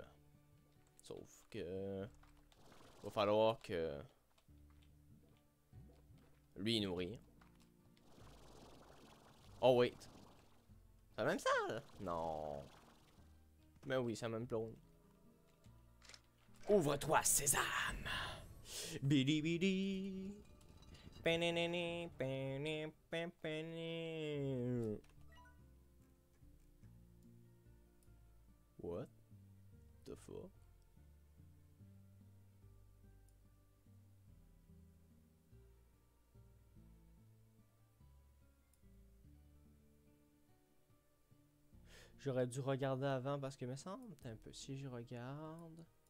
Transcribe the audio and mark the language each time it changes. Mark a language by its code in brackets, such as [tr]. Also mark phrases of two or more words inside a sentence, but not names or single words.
[fr] Sauf que... va falloir que... lui nourrir. [en] Oh wait. [fr] C'est la même salle? Non. Mais oui, c'est la même blonde. Ouvre-toi, sésame! Bidi bidi. Penenene, pene, pen, pene. [en] What the fuck? [fr] J'aurais dû regarder avant parce que me semble un peu si je regarde.